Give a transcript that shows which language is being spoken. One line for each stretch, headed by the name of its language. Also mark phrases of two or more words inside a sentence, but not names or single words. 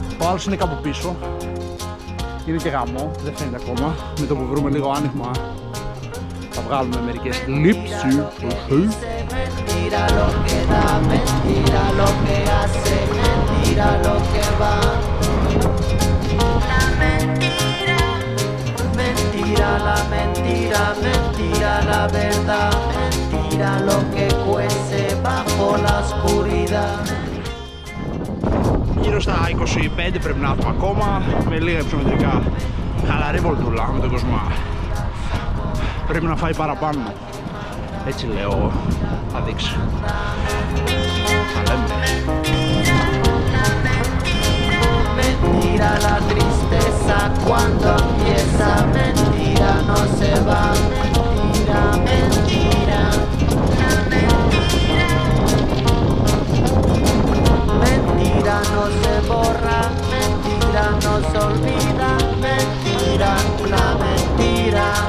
Greek: άλλος είναι κάπου πίσω. Είναι και γαμό, δεν φαίνεται ακόμα. Με το που βρούμε λίγο άνοιγμα θα βγάλουμε μερικές λήψεις.
Spanish: Mentira lo que da, mentira lo que hace, mentira lo que va. La mentira, mentira la mentira, mentira la verdad, mentira lo que cuece bajo la oscuridad.
Greek: Γύρω στα 25 πρέπει να έχουμε ακόμα, με λίγα υψομετρικά. Χαλαρή βολτούλα με τον Κοσμά. Πρέπει να φάει παραπάνω. Έτσι λέω εγώ. Θα δείξει. Θα λέμε.
Spanish: Mentira la tristeza cuando empieza, mentira no se va, mentira, mentira. Mentira no se borra, mentira no se olvida, mentira, la mentira.